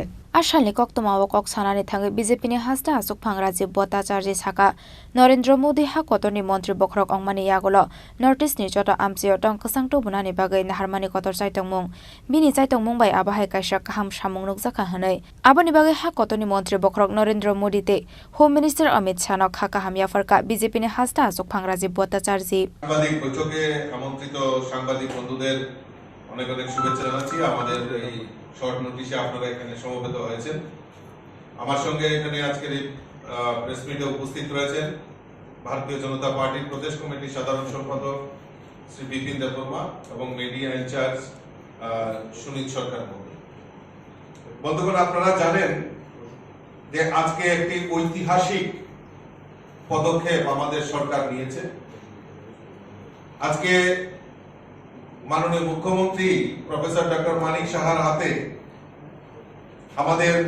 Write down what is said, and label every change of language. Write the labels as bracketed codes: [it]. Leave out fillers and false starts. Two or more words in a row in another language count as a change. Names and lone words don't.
[trk] Ashalni koktuma kok sanani thangi BJP ni Haste Achuk Pangraji Bhattacharya saka Narendra Modi ha kotorni mantri bokrok ongmani yagolo notice ni chota amsio Dongkosang to bunani bagai naharmani kotor saitongmung bini saitongmung bai abahai kaisa kaham samung nukjaka hanai aboni bagai ha kotorni mantri bokrok Narendra Modi te [en] Home Minister [trk] Amit Shah nok khaka hamya farka BJP ni Haste Achuk Pangraji Bhattacharya [bn] সাংবাদিক বৈঠকে আমন্ত্রিত সাংবাদিক বন্ধুদের অনেক অনেক শুভেচ্ছা জানাচ্ছি আমাদের এই [en] short notice [bn] আপনারা এখানে সমবেত হয়েছেন আমার সঙ্গে এখানে আজকের এই [en] press meet [bn] উপস্থিত রয়েছেন ভারতীয় জনতা পার্টির প্রদেশ কমিটির সাধারণ সম্পাদক শ্রী বিপিন দেববর্মা এবং [en] media in-charge [bn] সুনীত সরকার মহোদয় বন্ধুগণ আপনারা জানেন যে আজকে একটি ঐতিহাসিক পদক্ষেপ আমাদের সরকার নিয়েছে আজকে মাননীয় মুখ্যমন্ত্রী প্রফেসর ডক্টর মানিক সাহার হাতে আমাদের